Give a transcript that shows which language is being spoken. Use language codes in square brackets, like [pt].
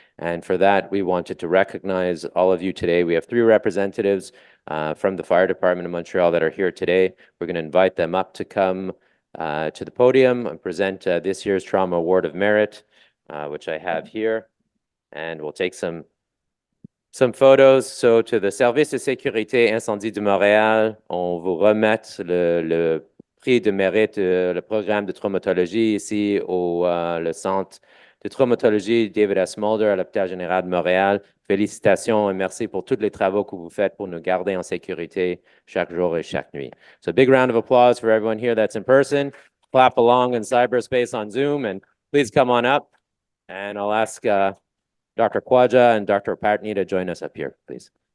[en] And for that, we wanted to recognize all of you today. We have 3 representatives from the Fire Department of Montreal that are here today. We're going to invite them up to come to the podium and present this year's Trauma Award of Merit, which I have here. And we'll take some photos. So to the [fr] Service de sécurité incendie de Montréal, on vous remet le prix de mérite, le programme de traumatologie ici au le centre de traumatologie David S. Mulder à l'hôpital général de Montréal. Félicitations et merci pour tous les travaux que vous faites pour nous garder en sécurité chaque jour et chaque nuit. [en] So a big round of applause for everyone here that's in person. Clap along in cyberspace on Zoom, and please come on up. And I'll ask Dr. Khwaja and Dr. Patney to join us up here, please.